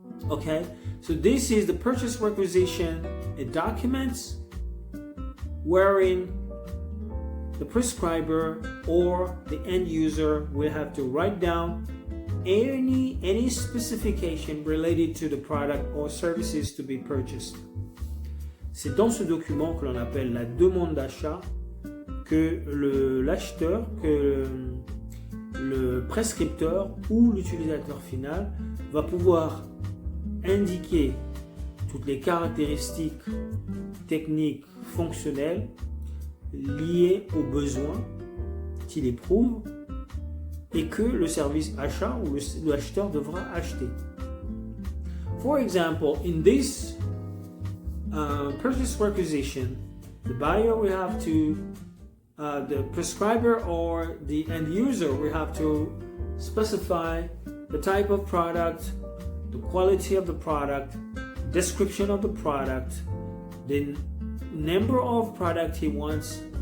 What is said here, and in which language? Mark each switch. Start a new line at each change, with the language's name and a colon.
English: Okay, so this is the purchase requisition, a document wherein the prescriber or the end user will have to write down any specification related to the product or services to be purchased.
French: C'est dans ce document que l'on appelle la demande d'achat que l'acheteur, que le prescripteur ou l'utilisateur final va pouvoir indiquer toutes les caractéristiques techniques fonctionnelles liées aux besoins qu'il éprouve et que le service achat ou l'acheteur devra acheter.
English: For example, in this purchase requisition, the buyer will have to, the prescriber or the end user will have to specify the type of product, the quality of the product, description of the product, the number of product he wants.